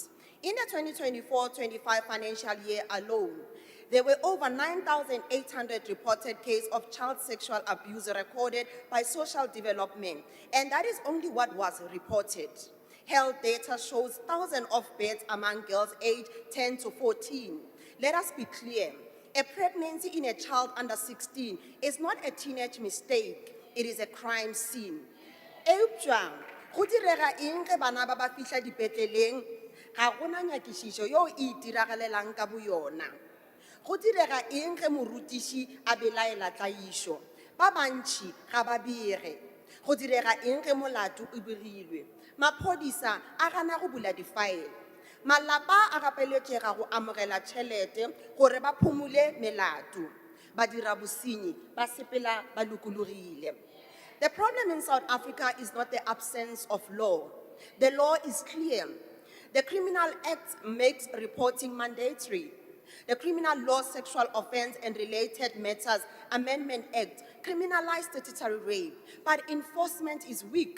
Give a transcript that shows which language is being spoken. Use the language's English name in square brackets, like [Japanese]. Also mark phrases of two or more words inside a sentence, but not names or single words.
[English] In the 2024-25 financial year alone, there were over 9,800 reported cases of child sexual abuse recorded by social development, and that is only what was reported. health data shows thousands of births among girls aged 10 to 14. Let us be clear. A pregnancy in a child under 16 is not a teenage mistake. It is a crime scene. [Northern Sotho] Eupša, go direga eng ge bana ba ba fihla dipetleleng? Ga gona nyakišišo yo e itiragalelang ka boyona. Go direga eng ge morutiši a belaela tlaišo? Ba bantši ga ba bege. Go direga eng ge molato o begilwe? Maphodisa a gana go bula difaele. Malapa a gapeletšega go amogela tšhelete gore ba phumule melato. Badira bosenyi ba sepela ba lokologile. [English] The problem in South Africa is not the absence of law. The law is clear. The Criminal Act makes reporting mandatory. The Criminal Law Sexual Offense and Related Matters Amendment Act criminalized statutory rape, but enforcement is weak.